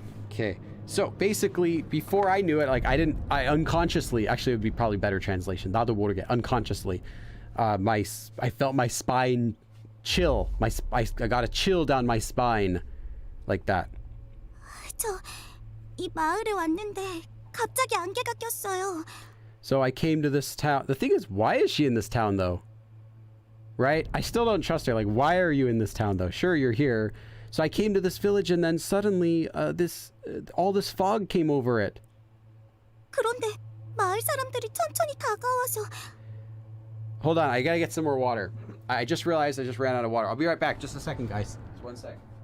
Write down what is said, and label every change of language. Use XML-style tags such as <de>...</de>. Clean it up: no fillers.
<en>Okay, so basically, before I knew it, like I unconsciously, actually it would be probably better translation,</en> <ko>나도 모르게,</ko> <en>unconsciously, I felt my spine chill. I got a chill down my spine, like that.</en> <ko>저 이 마을에 왔는데 갑자기 안개가 꼈어요.</ko> <en>So I came to this town. The thing is, why is she in this town though? Right? I still don't trust her. Like, why are you in this town though? Sure, you're here. So I came to this village and then suddenly all this fog came over it.</en> <ko>그런데 마을 사람들이 천천히 다가와서</ko> <en>Hold on, I gotta get some more water. I just realized I just ran out of water. I'll be right back. Just a second, guys. Just one sec.</en>